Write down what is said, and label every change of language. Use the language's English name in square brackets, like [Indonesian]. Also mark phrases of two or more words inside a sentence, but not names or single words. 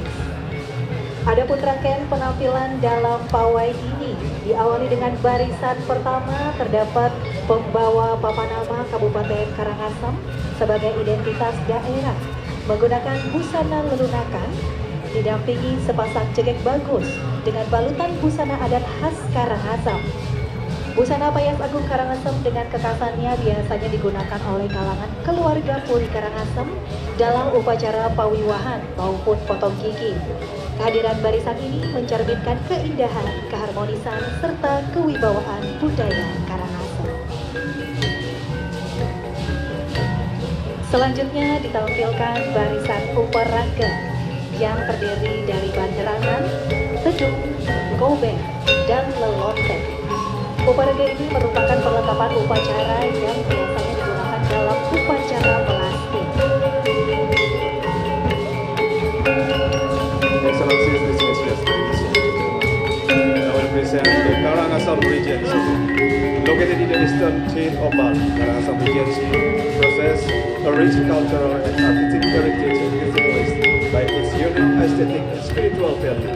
[Indonesian] Adapun rangkaian penampilan dalam pawai ini diawali dengan barisan pertama terdapat pembawa papan nama Kabupaten Karangasem sebagai identitas daerah menggunakan busana lelunakan, didampingi sepasang cekek bagus dengan balutan busana adat khas Karangasem. Busana Payas Agung Karangasem dengan kekhasannya biasanya digunakan oleh kalangan keluarga Puri Karangasem dalam upacara pawiwahan maupun potong gigi. Kehadiran barisan ini mencerminkan keindahan, keharmonisan, serta kewibawaan budaya Karangasem. Selanjutnya ditampilkan barisan uparaga yang terdiri dari banderangan, tedung, gobeng, dan lelonteng. Uparaga ini merupakan perlengkapan upacara yang biasanya digunakan dalam upacara melasti. [English] Excellencies, distinguished guests, ladies and gentlemen. I will present the Karangasem Regency. Located in the eastern chain of Bali, Karangasem Regency possesses a rich cultural and artistic heritage distinguished by its unique aesthetic and spiritual values.